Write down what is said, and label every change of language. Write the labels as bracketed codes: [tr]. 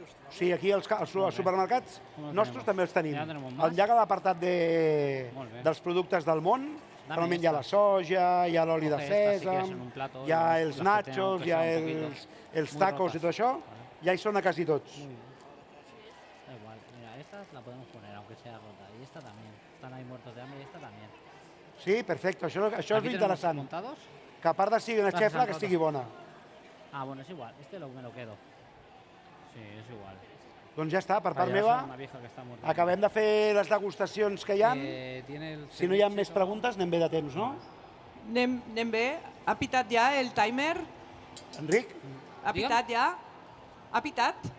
[ca] Sí, aquí als supermercats nostres també els tenim. Al llarg de l'apartat dels productes del món, normalment hi ha la soja, hi ha l'oli de sèsam, hi ha els nachos, hi ha els tacos i tot això, ja hi són a quasi tots. [es] Da igual, mira, esta la podemos poner, aunque sea rota. Y esta también. Están ahí muertos de hambre y esta también. [ca] Sí, perfecte, això és interessant. [es] ¿Montados? [ca] Que a part de sigui una xefla, que estigui bona. [es] Ah, bueno, es igual. Este me lo quedo. Sí, es igual. [ca] Doncs ja està, per part meva, acabem de fer les degustacions que hi ha. Si no hi ha més preguntes, anem bé de temps, no? Anem bé. Ha pitat ja el timer? Enric? Ha pitat ja? Ha pitat?